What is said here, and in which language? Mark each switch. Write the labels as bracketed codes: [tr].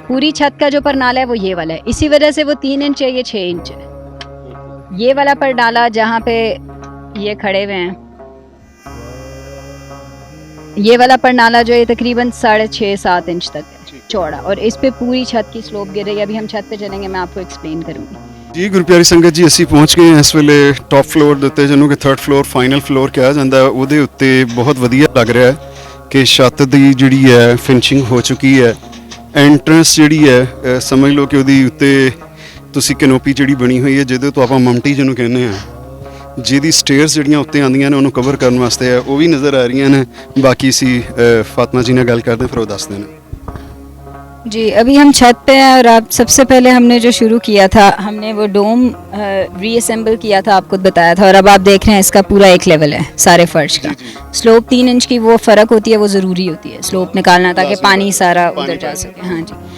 [hi] पूरी छत का जो परनाला है वो ये वाला है, इसी वजह से वो 3 इंच है, ये 6 इंच है। ये वाला परनाला जहाँ पे ये खड़े हुए हैं, ये वाला परनाला जो है तकरीबन 6.5-7 इंच तक है चौड़ा, और इस पे पूरी छत की स्लोप गिर रही है। अभी हम छत पे चलेंगे, मैं आपको एक्सप्लेन करूँगी। [pa] ਜੀ ਗੁਰਪਿਆਰੀ ਸੰਗਤ ਜੀ, ਅਸੀਂ ਪਹੁੰਚ ਗਏ ਹਾਂ ਇਸ ਵੇਲੇ ਟੌਪ ਫਲੋਰ ਦੇ ਉੱਤੇ, ਜਿਹਨੂੰ ਕਿ 3rd ਫਲੋਰ ਫਾਈਨਲ ਫਲੋਰ ਕਿਹਾ ਜਾਂਦਾ ਹੈ। ਉਹਦੇ ਉੱਤੇ ਬਹੁਤ ਵਧੀਆ ਲੱਗ ਰਿਹਾ ਹੈ ਕਿ ਛੱਤ ਦੀ ਜਿਹੜੀ ਹੈ ਫਿਨਿਸ਼ਿੰਗ ਹੋ ਚੁੱਕੀ ਹੈ। ਐਂਟਰੈਂਸ ਜਿਹੜੀ ਹੈ ਸਮਝ ਲਓ ਕਿ ਉਹਦੀ ਉੱਤੇ ਤੁਸੀਂ ਕੈਨੋਪੀ ਜਿਹੜੀ ਬਣੀ ਹੋਈ ਹੈ, ਜਿਹਦੇ ਤੋਂ ਆਪਾਂ ਮਮਟੀ ਜਿਹਨੂੰ ਕਹਿੰਦੇ ਆ, ਜਿਹਦੀ ਸਟੇਅਰਸ ਜਿਹੜੀਆਂ ਉੱਤੇ ਆਉਂਦੀਆਂ ਨੇ ਉਹਨੂੰ ਕਵਰ ਕਰਨ ਵਾਸਤੇ ਹੈ, ਉਹ ਵੀ ਨਜ਼ਰ ਆ ਰਹੀਆਂ ਨੇ। ਬਾਕੀ ਅਸੀਂ ਫਾਤਮਾ ਜੀ ਨਾਲ ਗੱਲ ਕਰਦੇ ਹਾਂ, ਫਿਰ ਉਹ ਦੱਸਦੇ ਨੇ। [hi] जी, अभी हम छत पे हैं और अब सबसे पहले हमने जो शुरू किया था, हमने वो डोम रीअसेंबल किया था, आपको बताया था। और अब आप देख रहे हैं इसका पूरा एक लेवल है सारे फर्श का। स्लोप 3 इंच की वो फ़र्क होती है, वो ज़रूरी होती है स्लोप निकालना, ताकि पानी सारा उधर जा सके। हाँ जी।